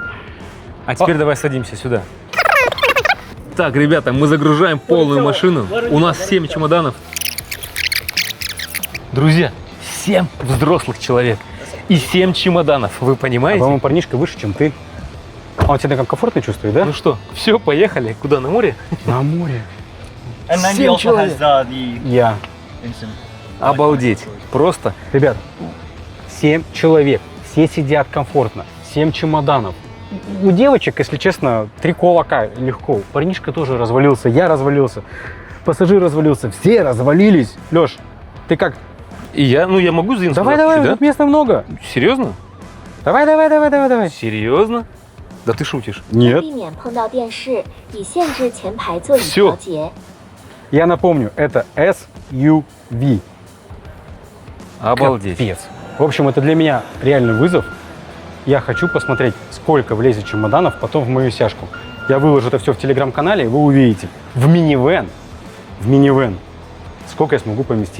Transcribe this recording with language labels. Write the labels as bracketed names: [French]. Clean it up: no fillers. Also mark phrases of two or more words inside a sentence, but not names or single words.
[Russian] А теперь давай садимся сюда. Так, ребята, мы загружаем полную машину. У нас 7 чемоданов. Друзья, 7 взрослых человек и 7 чемоданов. Вы понимаете? По-моему, парнишка выше, чем ты. А он себя там комфортно чувствует, да? Ну что, все, поехали. Куда, на море? На море. [English] And then he [Russian] Всем [English] also [Russian] человек. [English] has the [Russian] Я. [English] instant. [Russian] Обалдеть. Просто. Ребят, 7 человек, все сидят комфортно, 7 чемоданов. У девочек, если честно, 3 колока легко. Парнишка тоже развалился, я развалился, пассажир развалился, все развалились. Леш, ты как? И я могу сдвинуться? Давай, туда давай, чуть-чуть, тут места много. да? Серьезно? Давай. Серьезно? Да ты шутишь. Нет. [Chinese] 避免碰到电视，以限制前排座椅 [Russian] всё. [Chinese] 调节。 [Russian] Я напомню, это SUV. Обалдеть. Капец. В общем, это для меня реальный вызов. Я хочу посмотреть, сколько влезет чемоданов потом в мою сяжку. Я выложу это все в телеграм-канале, и вы увидите. В минивэн, сколько я смогу поместить.